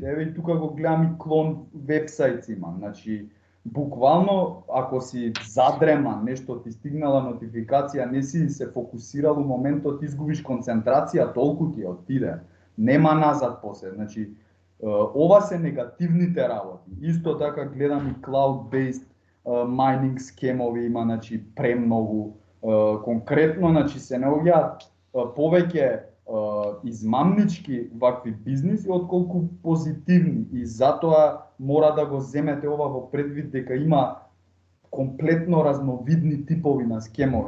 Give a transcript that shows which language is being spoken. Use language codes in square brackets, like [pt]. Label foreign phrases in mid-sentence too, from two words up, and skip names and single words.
[mk] Еве и тука го гледам и клон вебсайт имам. Значи, буквално ако си задреман, нешто ти стигнала нотификација, не си се фокусирал у моментот, изгубиш концентрација, толку ти отиде. Нема назад после. Значи, ова се негативните работи. Исто така гледам и [en] cloud-based mining [mk] скемови има, значи премногу. Конкретно, значи се наоѓаат повеќе измамнички вакви бизниси отколку позитивни, и затоа мора да го земете ова во предвид дека има комплетно разновидни типови на скемови.